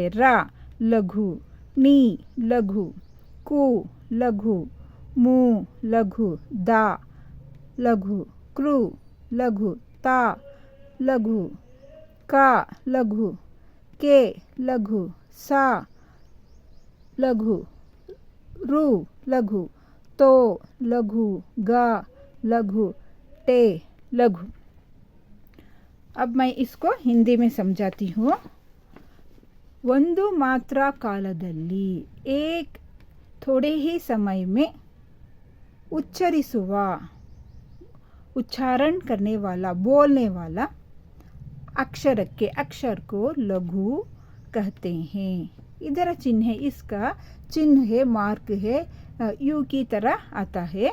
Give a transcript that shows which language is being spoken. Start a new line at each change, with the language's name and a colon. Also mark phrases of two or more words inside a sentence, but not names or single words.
Kannada: ರ ಲಘು. ನಿ ಲಘು. ಕು ಲಘು. ಮು ಲಘು. ದ ಲಘು. ಕೃ ಲಘು. ತ ಲಘು. ಕ ಲಘು. ಕೆ ಲಘು. ಸ ಲಘು. ರು लघु.
Hindi: तो लघु. ग लघु. टे लघु. अब मैं इसको हिंदी में समझाती हूँ.
Kannada: ಒಂದು ಮಾತ್ರ ಕಾಲದಲ್ಲಿ
Hindi: एक थोड़े ही समय में उच्चरिಸುವ, उच्चारण करने वाला, बोलने वाला अक्षरಕ್ಕೆ, अक्षर को लघु कहते हैं. इधर चिन्ह है, इसका चिन्ह है, मार्क है, यू की तरह आता है.